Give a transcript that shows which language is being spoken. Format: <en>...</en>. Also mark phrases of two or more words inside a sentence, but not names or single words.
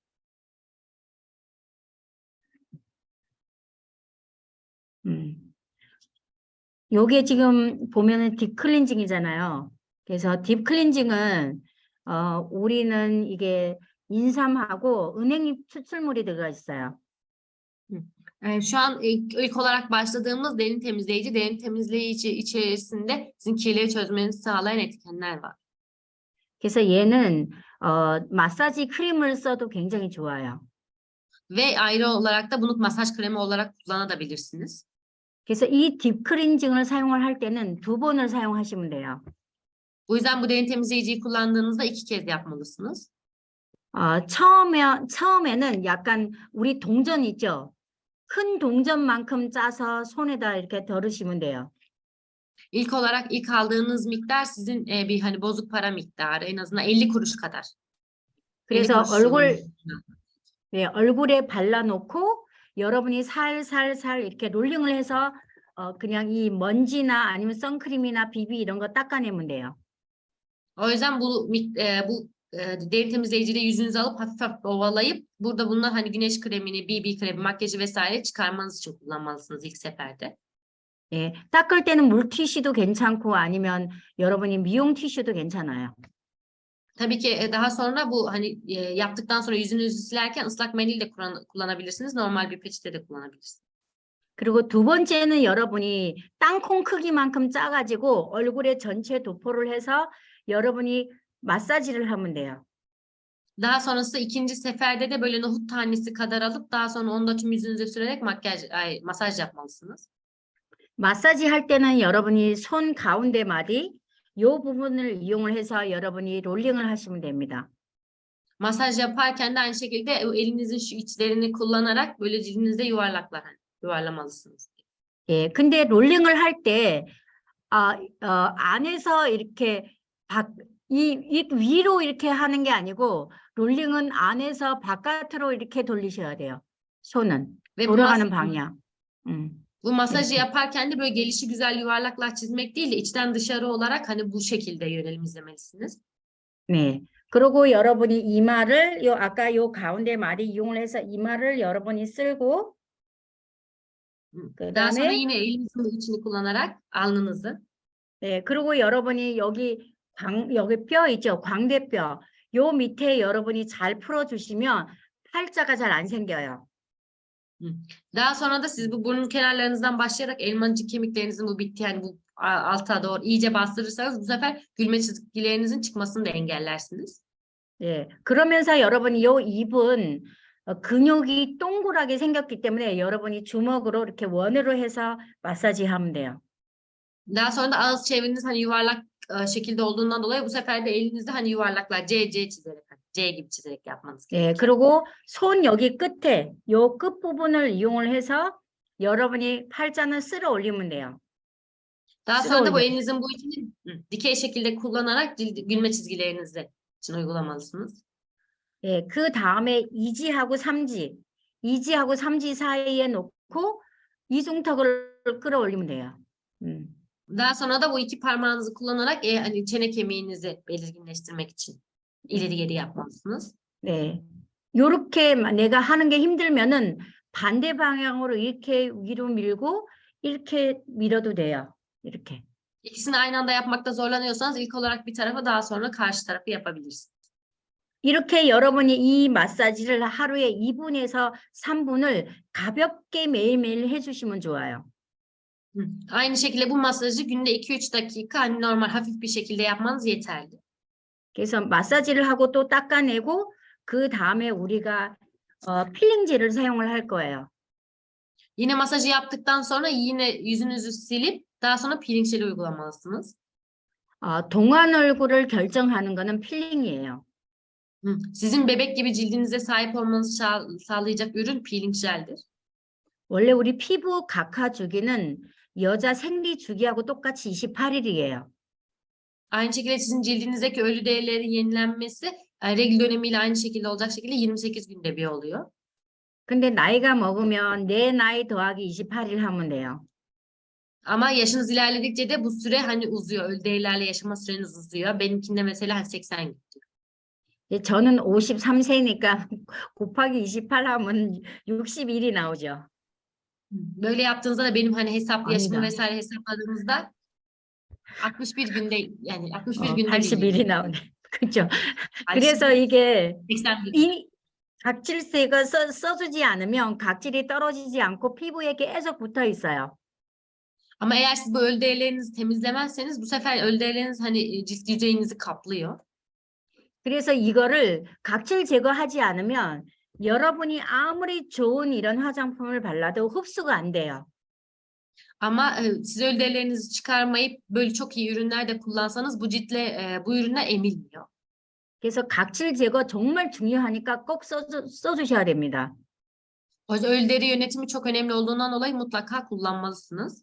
<ko>요게 지금 보면은 딥 클렌징이잖아요. 그래서 딥 클렌징은 우리는 이게 인삼하고 은행잎 추출물이 들어가 있어요.</ko> <tr>şu an ilk olarak başladığımız derin temizleyici, derin temizleyici içerisinde sizin kirleri çözmenizi sağlayan etkenler var.</tr> <ko>그래서 얘는 마사지 크림을 써도 굉장히 좋아요.</ko> <tr>Ve ayrı olarak da bunu masaj kremi olarak kullanabilirsiniz.</tr> <ko>그래서 이 딥 클렌징을 사용을 할 때는 2번을 사용하시면 돼요.</ko> <tr>Bu yüzden bu derin temizleyiciyi kullandığınızda 2 kez yapmalısınız.</tr> <ko>처음에는 약간 우리 동전 있죠? 큰 동전만큼 짜서 손에다 이렇게 덜으시면 돼요.</ko> <tr>İlk olarak ilk aldığınız miktar sizin bir hani bozuk para miktarı en azından 50 kuruş kadar. 50</tr> <ko>그래서</ko> <tr>kuruş</tr> <ko>얼굴에 발라놓고 여러분이 살살살 이렇게 롤링을 해서 그냥 이 먼지나 아니면 선크림이나 비비 이런 거 닦아내면 돼요.</ko> <tr>O yüzden bu deri temizleyiciyle yüzünüzü alıp hafif hafif ovalayıp burada bunlar hani güneş kremini, BB kremi, makyajı vesaire çıkarmanız için kullanmalısınız ilk seferde.</tr> <ko>예, 닦을 때는 물티슈도 괜찮고 아니면 여러분이 미용 티슈도 괜찮아요.</ko> <tr>Tabii ki daha sonra bu hani yaptıktan sonra yüzünüzü silerken ıslak mendil de kullanabilirsiniz. Normal bir peçete de kullanabilirsiniz.</tr> <ko>그리고 두 번째는 여러분이 땅콩 크기만큼 짜가지고 얼굴에 전체 도포를 해서 여러분이 마사지를 하면 돼요.</ko> <tr>Daha sonrası ikinci seferde de böyle nohut tanesi kadar alıp daha sonra onu da tüm yüzünüze sürerek masaj yapmalısınız.</tr> <ko>마사지 할 때는 여러분이 손 가운데 마디 요 부분을 이용을 해서 여러분이 롤링을 하시면 됩니다.</ko> <tr>Masaj yaparken de aynı şekilde elinizin şu içlerini kullanarak böyle cildinizde yuvarlamalısınız.</tr> <ko>예, 근데 롤링을 할 때 안에서 이렇게 이 위로 이렇게 하는 게 아니고 롤링은 안에서 바깥으로 이렇게 돌리셔야 돼요. 손은 돌아가는 방향.</ko> <tr>Bu masajı yaparken de böyle gelişi güzel yuvarlaklar çizmek değil de içten dışarı olarak hani bu şekilde yönelim izlemelisiniz.</tr> <ko>네. 그리고 여러분이 이마를 아까 요 가운데 마디 이용을 해서 이마를 여러분이 쓸고</ko> <tr>Daha sonra</tr> <ko>그다음에</ko> <tr>yine elinizin içini kullanarak alnınızı.</tr> <ko>네, 그리고 여러분이 여기 뼈 있죠? 광대뼈. 요 밑에 여러분이 잘 풀어주시면 팔자가 잘 안 생겨요.</ko> <tr>Daha sonra da siz bu burun kenarlarınızdan başlayarak elmacık kemiklerinizin bu bittiği yani bu alta doğru iyice bastırırsanız bu sefer gülme çizgilerinizin çıkmasını da engellersiniz.</tr> <ko>예, 그러면서 여러분이 요 입은 근육이 동그랗게 생겼기 때문에 여러분이 주먹으로 이렇게 원으로 해서 마사지 하면 돼요.</ko> <tr>Daha sonra da ağız çevreniz hani yuvarlak şekilde olduğundan dolayı bu sefer de elinizde hani yuvarlaklar C çizerek hani C gibi çizerek yapmanız</tr> <ko>예,</ko> <tr>gerekiyor.</tr> <ko>그리고 손 여기 끝에 요 끝부분을 이용을 해서 여러분이 팔자는 쓸어 올리면 돼요.</ko> <tr>Daha Sıra sonra da bu olacak. elinizin bu içini dikey şekilde kullanarak gülme çizgilerinizi için uygulamalısınız.</tr> <ko>예, 그 다음에 2지하고 3지, 2지하고 3지 사이에 놓고 이중턱을 끌어올리면 돼요.</ko> <tr>Daha sonra da bu iki parmağınızı kullanarak hani çene kemiğinizi belirginleştirmek için ileri geri yapmalısınız.</tr> <ko>네, 요렇게 내가 하는 게 힘들면은 반대 방향으로 이렇게 위로 밀고 이렇게 밀어도 돼요. 이렇게.</ko> <tr>İkisini aynı anda yapmakta zorlanıyorsanız ilk olarak bir tarafa daha sonra karşı tarafı yapabilirsiniz.</tr> <ko>이렇게 여러분이 이 마사지를 하루에 2분에서 3분을 가볍게 매일매일 해주시면 좋아요.</ko> <tr>Aynı şekilde bu masajı günde 2-3 dakika hani normal hafif bir şekilde yapmanız yeterli.</tr> <ko>그래서 마사지를 하고 또 닦아내고 그 다음에 우리가 필링제를 사용을 할 거예요.</ko> <tr>Yine masajı yaptıktan sonra yine yüzünüzü silip daha sonra peeling jeli uygulamalısınız.</tr> <ko>동안 얼굴을 결정하는 거는 필링이에요.</ko> <tr>Sizin bebek gibi cildinize sahip olmanızı sağlayacak ürün peeling jeldir.</tr> <ko>원래 우리 피부 각하 주기는 여자 생리 주기하고 똑같이 28일이에요.</ko> <tr>Aynı şekilde sizin cildinizdeki ölü derilerin yenilenmesi regl dönemiyle aynı şekilde olacak şekilde 28 günde bir oluyor.</tr> <ko>근데 나이가 먹으면 내 나이 더하기 28일 하면 돼요.</ko> <tr>Ama yaşınız ilerledikçe de bu süre hani uzuyor. Ölü derilerle yaşama süreniz uzuyor. Benimkinde mesela 80 gün.</tr> <ko>저는 53세니까 곱하기 28 하면 60일이 나오죠.</ko> <tr>Böyle yaptığınızda da benim hani yaşımı</tr> <ko>아니다.</ko> <tr>vesaire hesapladığımızda 61 günde yani 61 günde</tr> <ko>81일이 나오네. 그렇죠.</ko> <tr>Ay,</tr> <ko>그래서 이게</ko> <tr>80 gün.</tr> <ko>이 각질세가 써주지 않으면 각질이 떨어지지 않고 피부에 계속 붙어 있어요.</ko> <tr>Ama eğer siz bu ölü derilerinizi temizlemezseniz bu sefer ölü derileriniz hani cilt yüzeyinizi kaplıyor.</tr> <ko>그래서 이거를 각질 제거하지 않으면 여러분이 아무리 좋은 이런 화장품을 발라도 흡수가 안 돼요.</ko> <tr>Ama siz ölü derilerinizi çıkarmayıp böyle çok iyi ürünler de kullansanız bu ciltle bu ürünler emilmiyor.</tr> <ko>그래서 각질 제거 정말 중요하니까 꼭 써주셔야 됩니다.</ko> <tr>O yüzden ölü deri yönetimi çok önemli olduğundan dolayı mutlaka kullanmalısınız.</tr>